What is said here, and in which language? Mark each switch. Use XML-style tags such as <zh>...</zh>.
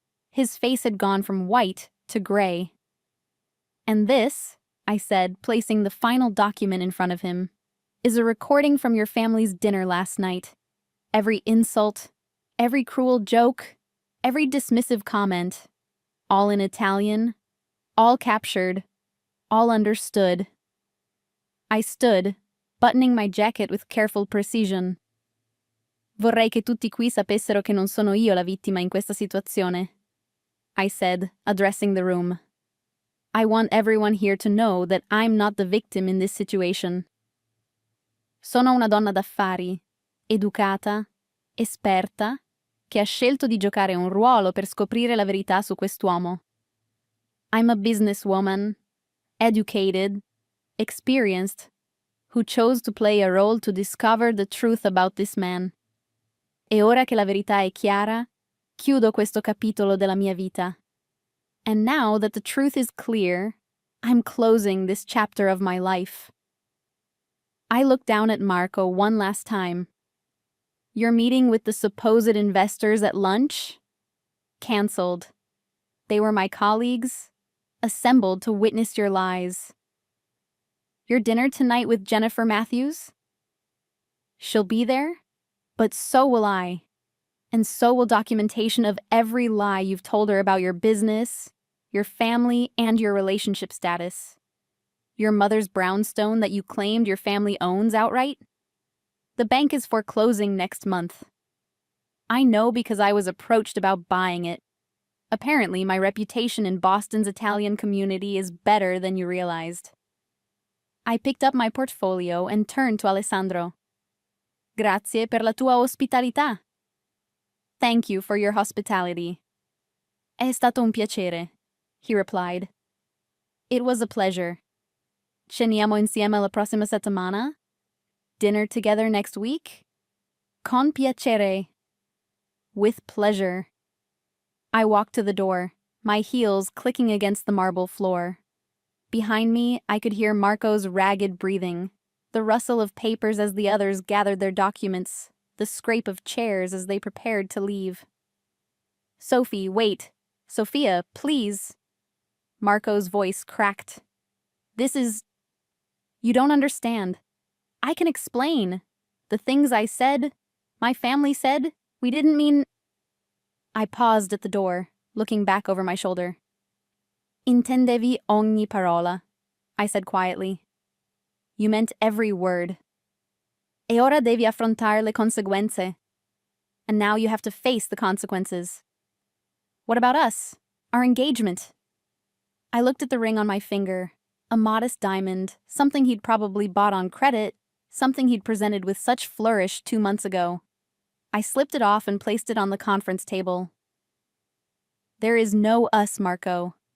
<en>His face had gone from white to gray. And this, I said, placing the final document in front of him, is a recording from your family's dinner last night. Every insult, Every cruel joke, every dismissive comment, all in Italian, all captured, all understood. I stood, buttoning my jacket with careful precision.</en> <it>Vorrei che tutti qui sapessero che non sono io la vittima in questa situazione,</it> <en>I said, addressing the room. I want everyone here to know that I'm not the victim in this situation.</en> <it>Sono una donna d'affari, educata, esperta, che ha scelto di giocare un ruolo per scoprire la verità su quest'uomo.</it> <en>I'm a businesswoman, educated, experienced, who chose to play a role to discover the truth about this man.</en> <it>E ora che la verità è chiara, chiudo questo capitolo della mia vita.</it> <en>And now that the truth is clear, I'm closing this chapter of my life. I looked down at Marco one last time. Your meeting with the supposed investors at lunch? Cancelled. They were my colleagues, assembled to witness your lies. Your dinner tonight with Jennifer Matthews? She'll be there, but so will I. And so will documentation of every lie you've told her about your business, your family, and your relationship status. Your mother's brownstone that you claimed your family owns outright? The bank is foreclosing next month. I know because I was approached about buying it. Apparently, my reputation in Boston's Italian community is better than you realized. I picked up my portfolio and turned to Alessandro.</en> <it>Grazie per la tua ospitalità.</it> <en>Thank you for your hospitality.</en> <it>È stato un piacere,</it> <en>he replied. It was a pleasure.</en> <it>Ceniamo insieme la prossima settimana?</it> <en>Dinner together next week?</en> <it>Con piacere.</it> <en>With pleasure. I walked to the door, my heels clicking against the marble floor. Behind me, I could hear Marco's ragged breathing, the rustle of papers as the others gathered their documents, the scrape of chairs as they prepared to leave. Sophie, wait. Sophia, please. Marco's voice cracked. You don't understand. I can explain. The things I said, my family said, we didn't mean... I paused at the door, looking back over my shoulder.</en> <it>Intendevi ogni parola,</it> <en>I said quietly. You meant every word.</en> <it>E ora devi affrontare le conseguenze.</it> <en>And now you have to face the consequences. What about us? Our engagement? I looked at the ring on my finger, a modest diamond, something he'd probably bought on credit, something he'd presented with such flourish 2 months ago. I slipped it off and placed it on the conference table. There is no us, Marco.</en>